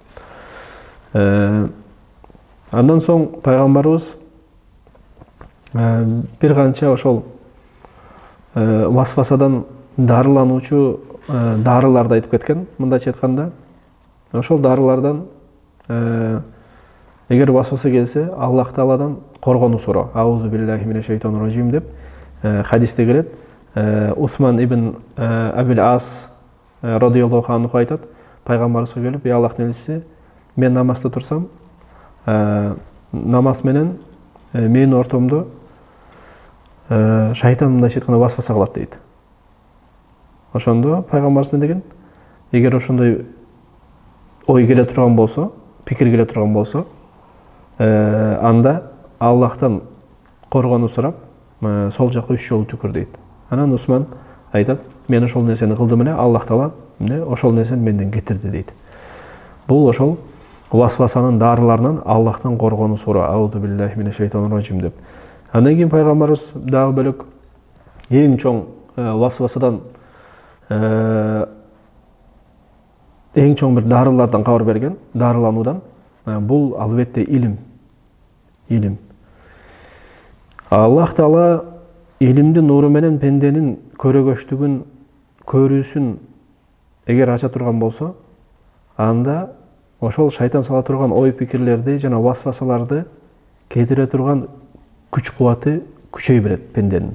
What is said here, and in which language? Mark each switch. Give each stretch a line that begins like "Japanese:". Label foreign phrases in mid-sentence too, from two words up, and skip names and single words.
Kyrgyz: Андан соң пайгамбарыбыз бир канча ошол васвасадан дарылануучу дарыларды айтып кеткен. Мындайча айтканда, ошол дарылардан эгер васваса келсе, Аллах Тааладан коргонуу суроо.
Arabic: أعوذ بالله من الشيطان الرجيم деп хадисте келет.
Kyrgyz: Усман ибн Абил Ас
Arabic: رضي الله عنه
Kyrgyz: айтат, пайгамбарыбызга келип, "Ey Аллахтын элчиси, мен намазда турсам, намаз менен менин ортомдо шайтан мындайча айтканда васваса кылат" дейт. Ошондо пайгамбарыбыз эмне деген? Эгер ошондой ой келе турган болсо, пикир келе турган болсо, анда Аллахтан коргонуу сурап, сол жака 3 жолу түкүр дейт. Анан Усман айтат, мен ошол нерсени кылдым эле, Аллах Таала ошол нерсени менден кетирди дейт. Бул ошол васвасанын дарыларынан Аллахтан коргонуу суроо.
Arabic: أعوذ بالله من الشيطان الرجيم деп.
Kyrgyz: Андан кийин пайгамбарыбыз дагы бөлөк эң чоң васвасадан эң чоң бир дарылардан кабар берген, дарылануудан. Бул албетте илим. Илим. Аллах Таала илимдин нуру менен пенденин көрөгөчтүгүн, көрүүсүн эгер ача турган болсо, анда ошол шайтан сала турган ой пикирлерди жана васвасаларды кетире турган күч кубаты күчөй берет пенденин.